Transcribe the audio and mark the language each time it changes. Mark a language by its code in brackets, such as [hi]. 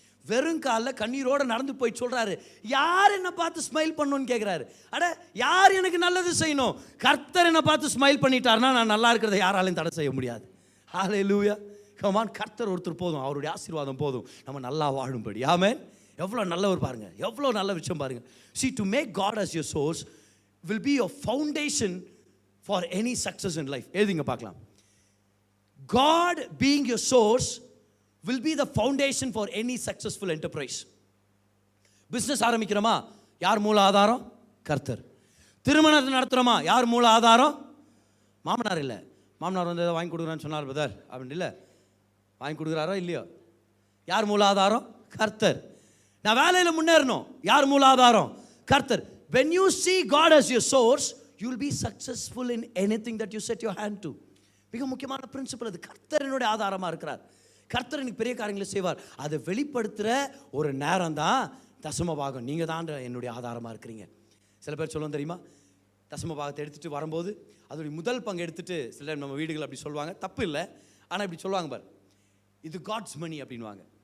[ta] வெறும் காலில் கண்ணீரோடு நடந்து போய் சொல்கிறாரு, யார் என்னை பார்த்து ஸ்மைல் பண்ணணும்னு கேட்குறாரு. அட யார் எனக்கு நல்லது செய்யணும், கர்த்தர் என்னை பார்த்து ஸ்மைல் பண்ணிட்டாருன்னா நான் நல்லா இருக்கிறத யாராலையும் தடை செய்ய முடியாது. ஹல்லேலூயா. கமான், கர்த்தர் ஒருத்தர் போதும், அவருடைய ஆசீர்வாதம் போதும் நம்ம நல்லா வாழும்படி. ஆமென். எவ்வளோ நல்லவர் பாருங்க, எவ்வளோ நல்ல விஷயம் பாருங்க. [en] See, to make God as your source will be your foundation for any success in life. [ta] எழுதிங்க பார்க்கலாம். [en] God being your source will be the foundation for any successful enterprise. [ta] Business ஆரம்பிக்கிறோமா, யார் மூல ஆதாரம்? கர்த்தர். திருமணத்தை நடத்துகிறோமா, யார் மூல ஆதாரம்? மாமனார் இல்லை, மாமனார் வந்து வாங்கி கொடுக்குறான்னு சொன்னார் பிரதர் அப்படின்னு இல்லை, வாங்கி கொடுக்குறாரோ இல்லையோ, யார் மூல ஆதாரம்? கர்த்தர். நான் வேலையில் முன்னேறணும், யார் மூல ஆதாரம்? கர்த்தர். [en] When you see God as your source, you will be successful in anything that you set your hand to. [ta] மிக முக்கியமான பிரின்சிபல் அது. கர்த்தர் என்னுடைய ஆதாரமாக இருக்கிறார், கர்த்தர் எனக்கு பெரிய காரியங்களை செய்வார். அதை வெளிப்படுத்துகிற ஒரு நேரம் தான் தசம பாகம். நீங்கள் தான் என்னுடைய ஆதாரமாக இருக்கிறீங்க. சில பேர் சொல்லுவோம் தெரியுமா, தசம பாகத்தை எடுத்துகிட்டு வரும்போது அதோடைய முதல் பங்கு எடுத்துகிட்டு சில நம்ம வீடுகள் அப்படி சொல்லுவாங்க, தப்பு இல்லை, ஆனால் இப்படி சொல்லுவாங்க பார், இது காட்ஸ் மணி அப்படின்வாங்க.